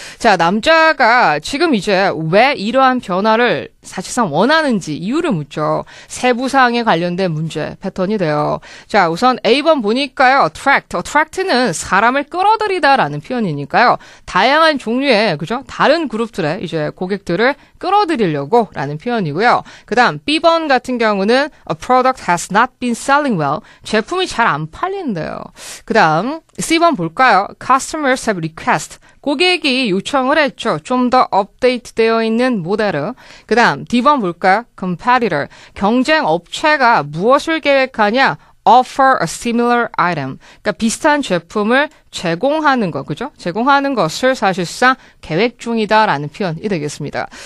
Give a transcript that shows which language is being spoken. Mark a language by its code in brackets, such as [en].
[ko] 자, 남자가 지금 이제 왜 이러한 변화를 사실상 원하는지 이유를 묻죠. 세부사항에 관련된 문제 패턴이 돼요. 자, 우선 A번 보니까요. attract는 사람을 끌어들이다라는 표현이니까요. 다양한 종류의, 그죠? 다른 그룹들의 이제 고객들을 끌어들이려고 라는 표현이고요. 그 다음 B번 같은 경우는 [en] a product has not been selling well. [ko] 제품이 잘 안 팔린대요. 그 다음 C번 볼까요? [en] Customers have request. [ko] 고객이 요청을 했죠. 좀 더 업데이트되어 있는 모델을. 그 다음 D번 볼까요? Competitor. 경쟁 업체가 무엇을 계획하냐? [en] offer a similar item. [ko] 그러니까 비슷한 제품을 제공하는 거, 그죠? 제공하는 것을 사실상 계획 중이다라는 표현이 되겠습니다.